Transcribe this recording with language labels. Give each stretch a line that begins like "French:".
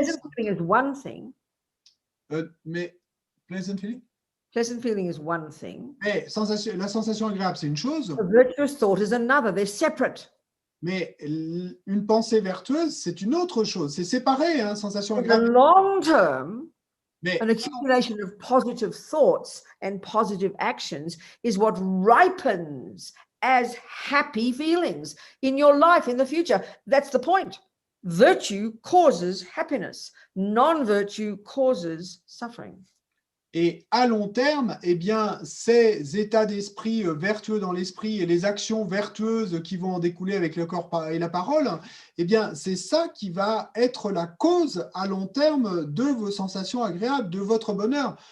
English: Pleasant feeling is one thing. Mais pleasant feeling? Pleasant feeling is one thing.
French: Mais la sensation agréable, c'est une chose,
English: A virtuous thought is another. They're separate.
French: mais une pensée vertueuse, c'est une autre chose. C'est séparé, hein, sensation
English: In the
French: agréable.
English: long term,
French: Mais
English: an accumulation of positive thoughts and positive actions is what ripens as happy feelings in your life in the future. That's the point. Virtue causes happiness. Non-virtue causes suffering.
French: Et à long terme, eh bien, ces états d'esprit vertueux dans l'esprit et les actions vertueuses qui vont en découler avec le corps et la parole, eh bien, c'est ça qui va être la cause à long terme de vos sensations agréables, de votre bonheur.